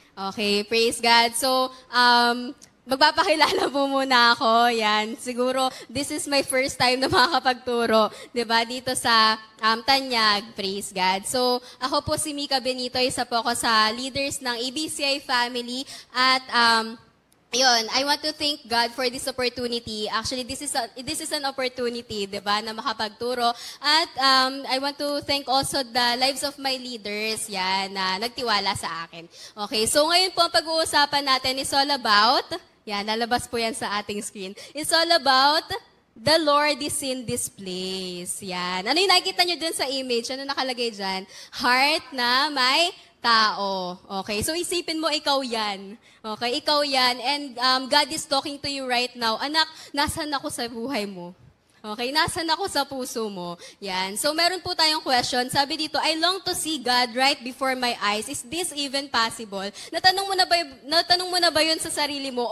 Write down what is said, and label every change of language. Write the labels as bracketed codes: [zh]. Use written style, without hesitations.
[tl] Okay, praise God. So, magpapakilala po muna ako. Yan. [en] Siguro, this is my first time [tl] na makakapagturo, [en] diba? [tl] Dito sa Tanyag. Praise God. So, ako po si Mika Benito. Isa po ako sa leaders ng ABCI family. [en] At, yun, I want to thank God for this opportunity. Actually, this is an opportunity, diba, [tl] na makapagturo. [en] At I want to thank also the lives of my leaders, yan, [tl] na nagtiwala sa akin. Okay, so ngayon po ang pag-uusapan natin [en] is all about, [tl] yan, lalabas po yan sa ating screen. [en] It's all about the Lord is in this place. [tl] Yan. Ano yung nakikita nyo dun sa image? Ano nakalagay dyan? Heart na may tao. Okay, so isipin mo, ikaw yan. Okay, ikaw yan. [en] And God is talking to you right now. [tl] Anak, nasan ako sa buhay mo? Okay, nasan ako sa puso mo? Yan. So, meron po tayong question. [en] Sabi dito, I long to see God right before my eyes. Is this even possible? [tl] Natanong mo na ba yun sa sarili mo?